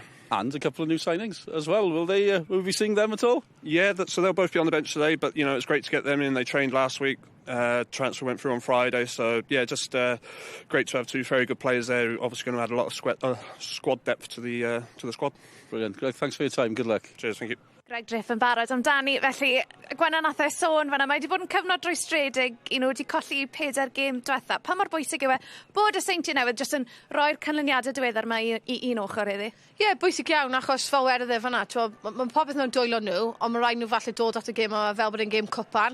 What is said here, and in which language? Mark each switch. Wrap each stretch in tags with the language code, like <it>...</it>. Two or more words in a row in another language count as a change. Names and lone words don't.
<en>And a couple of new signings as well. Will we be seeing them at all? Yeah, so they'll both be on the bench today. But you know, it's great to get them in. They trained last week. Transfer went through on Friday, so yeah, just great to have 2 very good players there. Who obviously going to add a lot of squad depth to the squad. Brilliant, Greg. Thanks for your time. Good luck. Cheers. Thank you.</en> <cy>Greg Draper yn barod amdani, felly Gwenan nath e sôn fan'na, mae wedi bod yn cyfnod rwystredig, wedi colli 4 gêm diwetha. Pa mor bwysig yw e bod y Seintiau newydd jyst yn rhoi'r canlyniadau diweddar yma I un ochr iddi? Ie, bwysig iawn, achos fel wedodd e fan'na, mae popeth nhw'n dwylo nhw, ond mae rhaid nhw falle dod at y gêm yma fel bod yn gêm cwpan.</cy>